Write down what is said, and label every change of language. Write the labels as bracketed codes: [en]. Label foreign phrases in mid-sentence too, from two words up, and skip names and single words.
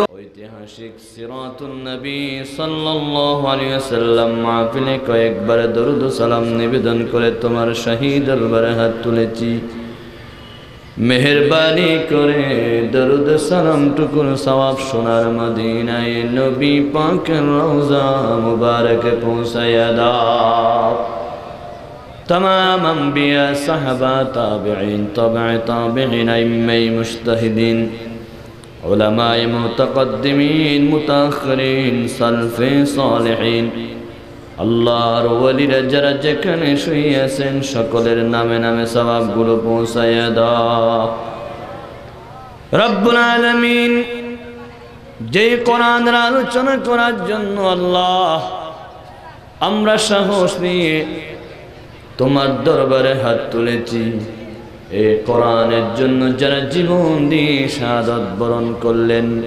[bn] ঐতিহাসিক সিরাতুন নবী সাল্লাল্লাহু আলাইহি ওয়াসাল্লাম মাহফিলে কয়েকবার দরুদ ও সালাম নিবেদন করে তোমার শাহী দরবারে হাত তুলেছি। মেহেরবানি করে দরুদ সালাম টুকুর সওয়াব সোনার মদিনায় নবী পাকের রওজা মুবারকে পৌঁছায়া দাও। [ur] تمام انبیا صحابہ تابعین تبع تابعین ائمہ مجتہدین علمائے متقدمین متاخرین سلفِ صالحین [bn] আল্লাহর ওয়ালিরা যারা যেখানে শুয়ে আছেন সকলের নামে নামে সওয়াবগুলো পৌঁছায়া দাও। রব্বুল আলামিন, যে কোরআনের আলোচনা করার জন্য আল্লাহ আমরা সাহস নিয়ে তোমার দরবারে হাত তুলেছি, এই কোরআনের জন্য যারা জীবন দিয়ে শাহাদাত বরণ করলেন,